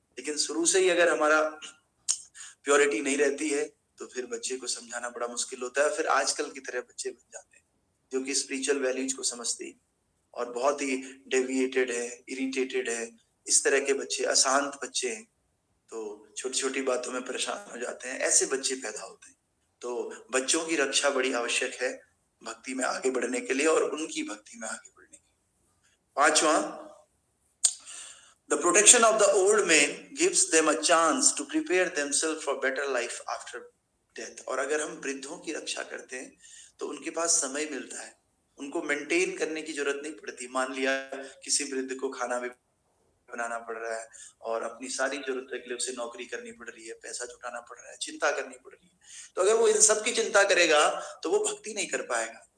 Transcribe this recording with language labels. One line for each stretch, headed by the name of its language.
Hindi: लेकिन शुरू से ही अगर हमारा प्योरिटी नहीं रहती है तो फिर बच्चे को समझाना बड़ा मुश्किल होता है। फिर आजकल की तरह बच्चे बन जाते हैं जो कि स्पिरिचुअल वैल्यूज को समझते ही और बहुत ही डेविएटेड है, इरिटेटेड है, इस तरह के बच्चे, अशांत बच्चे हैं, तो छोटी छोटी बातों में परेशान हो जाते हैं, ऐसे बच्चे पैदा होते हैं। तो बच्चों की रक्षा बड़ी आवश्यक है भक्ति में आगे बढ़ने के लिए और उनकी भक्ति में आगे बढ़ने के लिए। पांचवा,
English: the protection of the old men gives them a chance to prepare themselves for better life after death.
Hindi: और अगर हम वृद्धों की रक्षा करते हैं तो उनके पास समय मिलता है, उनको मेंटेन करने की जरूरत नहीं पड़ती। मान लिया किसी वृद्ध को खाना भी बनाना पड़ रहा है और अपनी सारी जरूरतों के लिए उसे नौकरी करनी पड़ रही है, पैसा जुटाना पड़ रहा है, चिंता करनी पड़ रही है, तो अगर वो इन सब की चिंता करेगा तो वो भक्ति नहीं कर पाएगा।